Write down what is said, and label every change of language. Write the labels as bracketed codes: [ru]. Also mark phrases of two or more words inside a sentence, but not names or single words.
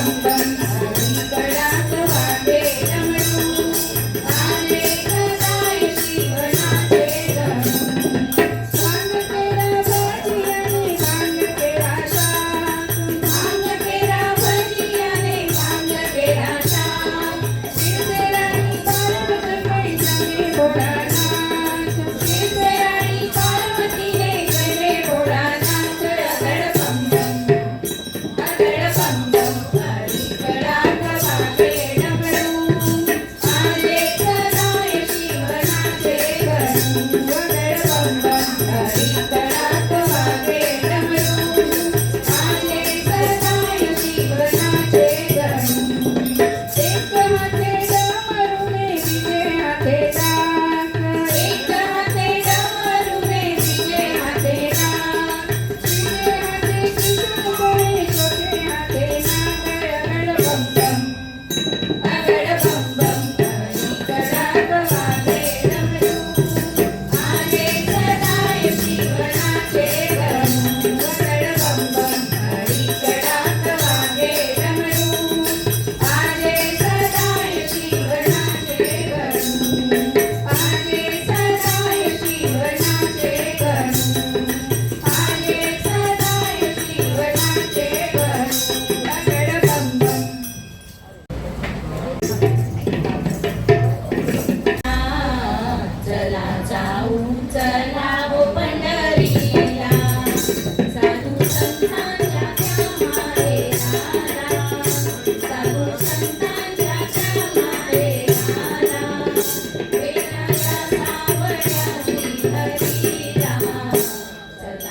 [gu] બમ ઘડી કડાટ વાગે ડમરુ આજે સદાય શિવનાચે ગણુ ભાંગ તેરા ભજિયાને ભાંગ તેરા શાક ભાંગ તેરા ભજિયાને ભાંગ તેરા શાક શિવરાણી પાર્વતી કળી જગે ભોળાનાથ શિવરાણી પાર્વતીને જગે ભોળાનાથ અગડ બમ બમ ઘડી કડાટ વાગે ડમરુ આજે સદાય શિવનાચે ગણુ વગડ બમ બમ ઘડી કડાટ વાગે ડમરુ આજે સદાય શિવનાચે ગણુ એક હાતે ડમરુને વિજે હાતે ડાક એક હાતે ડમરુને વિજે હાતે ડાક વિજે હાતે કિશોર બળે છોટે હાતે નાગ અગડ બમ બમ ઘડી કડાટ વાગે ડમરુ આજે સદાય શિવનાચે ગણુ વગડ બમ બમ ઘડી કડાટ વાગે ડમરુ આજે સદાય શિવનાચે ગણુ આજે સદાય શિવનાચે ગણુ આજે સદાય શિવનાચે ગણુ અગડ બમ બમ [mr] चला जाऊ चला हो पंढरीला साधू संतांच्या त्या मारेला साधू संतांच्या त्या मारेला वेदाच्या सावळ्या श्रीहरीला चला